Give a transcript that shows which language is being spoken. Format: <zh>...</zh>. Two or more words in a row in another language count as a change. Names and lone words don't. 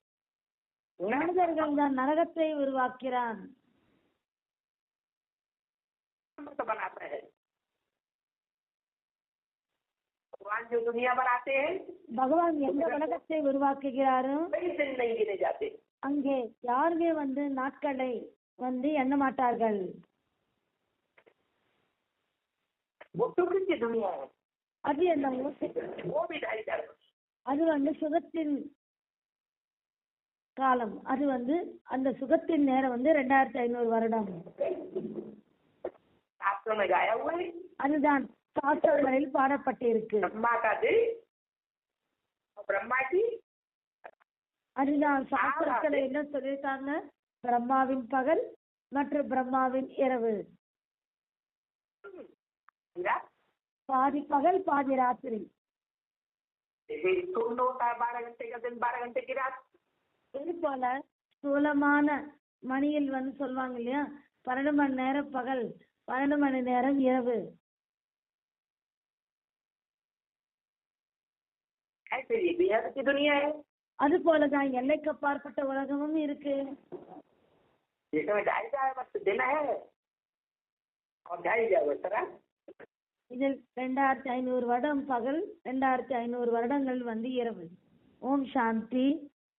<ta>மனிதர்கள் தான் நரகத்தை உருவாக்கிறான்.</ta> <hi>बनाता है. भगवान जो दुनिया बनाते हैं,</hi> <ta>பகவான் எந்த உலகத்தை உருவாக்குகிறாரோ</ta> <hi>कई दिन नहीं गिने जाते.</hi> <ta>அங்கே யாருமே நாட்களை எண்ண மாட்டார்கள்.</ta> <hi>वो सुख की दुनिया है.</hi> <ta>அது என்ன,</ta> <hi>वो भी 2500 वर्ष.</hi> <ta>அது சுகத்தின் காலம். அது அந்த சுகத்தின் நேரம் 2500 வருடம்.</ta> <hi>शास्त्रों में गाया हुआ है.</hi> <ta>அதுதான் சாஸ்திரங்களில் பாடப்பட்டிருக்கு.</ta> <hi>ब्रह्मा का दिन और ब्रह्मा की</hi> <ta>அதுதான் சாஸ்திரத்துல என்ன சொல்லியிருக்காங்க, பிரம்மாவின் பகல் மற்றும் பிரம்மாவின் இரவு. பாதி பகல் பாதி ராத்திரி.</ta> <hi>जैसे स्थूल होता है 12 घंटे का दिन 12 घंटे की रात.</hi> <ta>இது போல ஸ்தூலமான மணியில் சொல்லுவாங்க இல்லையா, 12 மணி நேரம் பகல், 12 மணி நேரம் இரவு.</ta> <hi>ऐसे ये बेहद की दुनिया है.</hi> <ta>அது போலதான் எல்லைக்கு அப்பாற்பட்ட உலகமும் இருக்கு.</ta> <hi>जिसमें 2500 वर्ष दिन है और 2500 वर्ष रात.</hi> <ta>இதில் 2500 வருடம் பகல், 2500 வருடங்கள் இரவு. ஓம் சாந்தி.</ta>